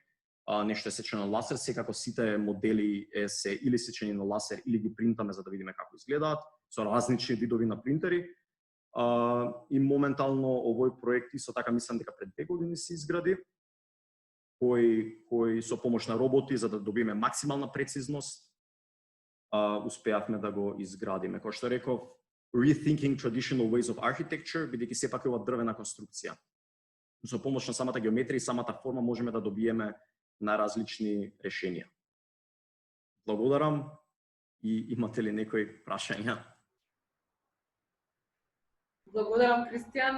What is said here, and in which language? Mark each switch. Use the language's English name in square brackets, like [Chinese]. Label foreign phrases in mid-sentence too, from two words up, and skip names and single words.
[Macedonian] Нешто е сечено на ласер, секако сите модели се или сечени на ласер или ги принтаме за да видиме како изгледаат, со различни видови на принтери. И моментално овој проект исто така мислам дека пред 2 години се изгради, кој со помош на роботи за да добиеме максимална прецизност успеавме да го изградиме. Кој што реков, [English] rethinking traditional ways of architecture, [Macedonian] бидејќи сепак е ова дрвена конструкција. Со помош на самата геометрија и самата форма можеме да добиеме најразлични решенија. Благодарам и имате ли некои прашања? Благодарам, Кристијан.